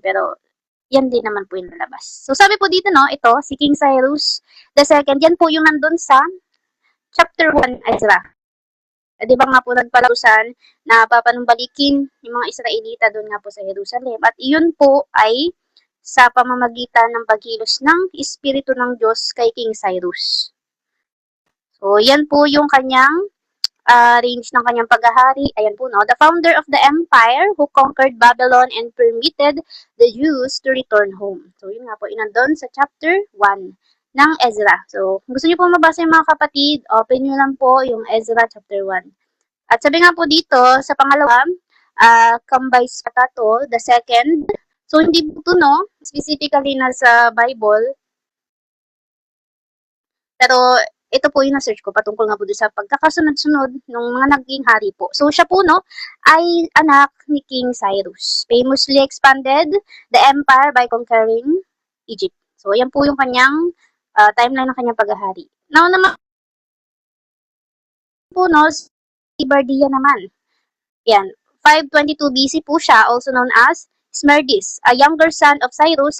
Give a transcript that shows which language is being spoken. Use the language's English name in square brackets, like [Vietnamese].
[Filipino] Pero, yan din naman po yung lalabas. So, sabi po dito, no, ito, si King Cyrus II, yan po yung nandun sa chapter 1 Ezra. Di ba nga po nagpalausan na papanumbalikin yung mga Israelita doon nga po sa Jerusalem. At iyon po ay sa pamamagitan ng pagkilos ng Espiritu ng Diyos kay King Cyrus. So, yan po yung kanyang range ng kanyang paghahari. Ayan po, no? [English] The founder of the empire who conquered Babylon and permitted the Jews to return home. [Filipino] So, yun nga po, inandun sa chapter 1 ng Ezra. So, kung gusto niyo po mabasa yung mga kapatid, open nyo lang po yung Ezra chapter 1. At sabi nga po dito, sa pangalawa, Kambais Patato, [English] the second. [Filipino] So, hindi po ito, no? Specifically na sa Bible. Pero, ito po yung na-search ko patungkol nga po doon sa pagkakasunod-sunod ng mga naging hari po. So, siya po, no, ay anak ni King Cyrus. [English] Famously expanded the empire by conquering Egypt. [Filipino] So, yan po yung kanyang timeline ng kanyang paghahari. Now, naman po, no, si Bardia naman. Yan. [English] 522 BC [Filipino] po siya, [English] also known as Smerdis, a younger son of Cyrus.